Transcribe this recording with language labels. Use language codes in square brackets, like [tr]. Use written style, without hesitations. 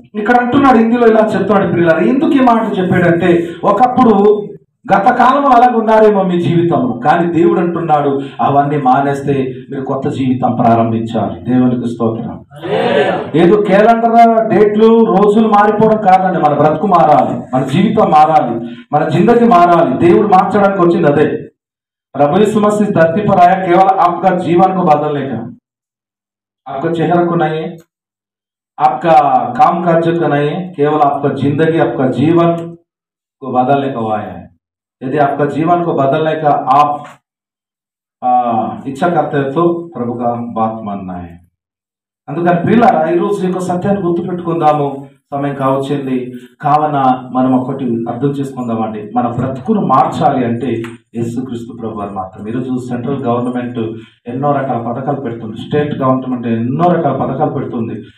[te] ఇక్కడ అంటున్నాడు, హిందీలో ఇలా చెప్తాడు పిల్లలు. ఎందుకు ఈ మాట చెప్పాడంటే ఒకప్పుడు గత కాలంలో అలాగ ఉన్నారేమో మీ జీవితంలో, కానీ దేవుడు అంటున్నాడు అవన్నీ మానేస్తే మీరు కొత్త జీవితం ప్రారంభించాలి. దేవునికి స్తోత్రం. ఏదో క్యాలెండర్ డేట్లు రోజులు మారిపోవడం కాదండి, మన బ్రతుకు మారాలి, మన జీవితం మారాలి, మన జిందగీ మారాలి. దేవుడు మార్చడానికి వచ్చింది అదే. [hi] प्रभु यीशु मसीह धरती पर आया केवल आपका जीवन को बदलने का, आपका चेहरा को नहीं है, आपका काम काज का नहीं है, केवल आपका जिंदगी आपका जीवन को बदलने का वो आया है। यदि आपका जीवन को बदलने का आप इच्छा करते हैं तो प्रभु का बात मानना है। [te] అందుకని ప్రియులారా ఈరోజు ఈ యొక్క సత్యాన్ని గుర్తుపెట్టుకుందాము. సమయం కావచ్చింది కావున మనం ఒకటి అర్థం చేసుకుందామండి. మన బ్రతుకును మార్చాలి అంటే యేసుక్రీస్తు ప్రభు వారు మాత్రం. ఈరోజు సెంట్రల్ గవర్నమెంట్ ఎన్నో రకాల పథకాలు పెడుతుంది, స్టేట్ గవర్నమెంట్ ఎన్నో రకాల పథకాలు పెడుతుంది.